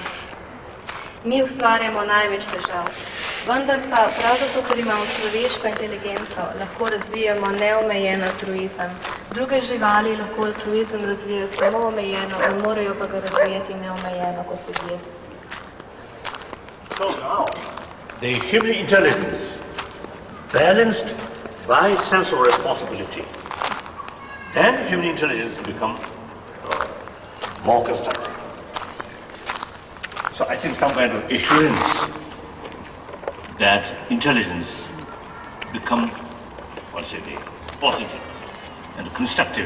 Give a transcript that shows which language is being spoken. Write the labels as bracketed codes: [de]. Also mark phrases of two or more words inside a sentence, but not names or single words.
[sl] Mi ustvarjamo največ težav. Vendar pa prav zato, ker imamo človeško inteligenco, lahko razvijamo neomejen altruizem. Druge živali lahko altruizem razvijajo samo omejeno, ne morejo pa ga razvijati neomejeno kot ljudje. [en] So now, the human intelligence balanced by sense of responsibility, then human intelligence becomes more constructive. So I think some kind of assurance that intelligence become, positive and constructive.